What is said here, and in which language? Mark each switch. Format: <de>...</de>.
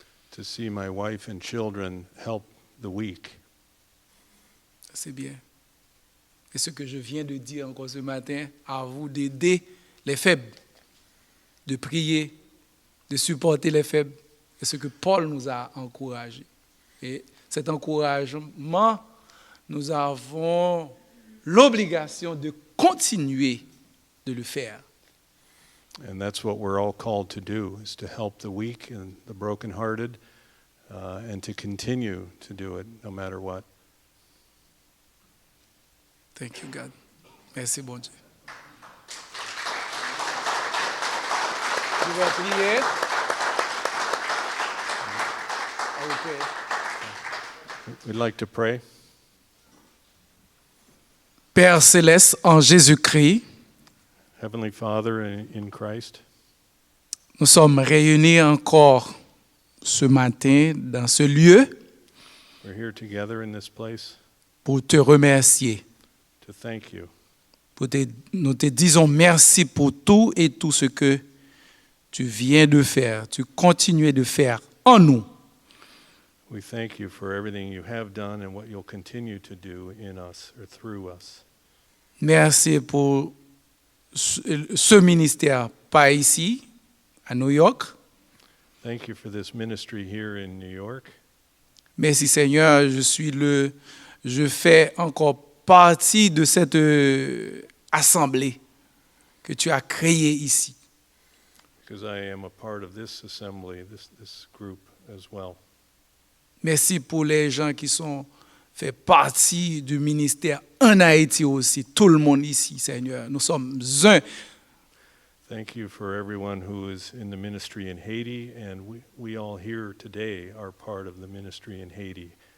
<en>To see my wife and children help the weak.</en> <fr>C'est bien. Et ce que je viens de dire encore ce matin, à vous d'aider les faibles, de prier, de supporter les faibles. C'est ce que Paul nous a encouragé. Et cet encouragement, nous avons l'obligation de continuer de le faire.</fr> <en>And that's what we're all called to do, is to help the weak and the brokenhearted, and to continue to do it no matter what. Thank you, God.</en> <fr>Merci, bon Dieu. Je vais prier.</fr> <en>Okay. We'd like to pray.</en> <fr>Père céleste, en Jésus-Christ,</fr> <en>Heavenly Father in Christ,</en> <fr>nous sommes réunis encore ce matin dans ce lieu</fr> <en>we're here together in this place</en> <fr>pour te remercier.</fr> <en>to thank you.</en> <fr>Nous te disons merci pour tout et tout ce que tu viens de faire, tu continues de faire en nous.</fr> <en>We thank you for everything you have done and what you'll continue to do in us or through us.</en> <fr>Merci pour ce ministère, pas ici, à New York.</fr> <en>Thank you for this ministry here in New York.</en> <fr>Merci Seigneur, je fais encore partie de cette assemblée que tu as créée ici.</fr> <en>Because I am a part of this assembly, this group as well.</en> <fr>Merci pour les gens qui fait partie du ministère en Haïti aussi, tout le monde ici, Seigneur. Nous sommes un.</fr> <en>Thank you for everyone who is in the ministry in Haiti, and we all here today are part of the ministry in Haiti.</en>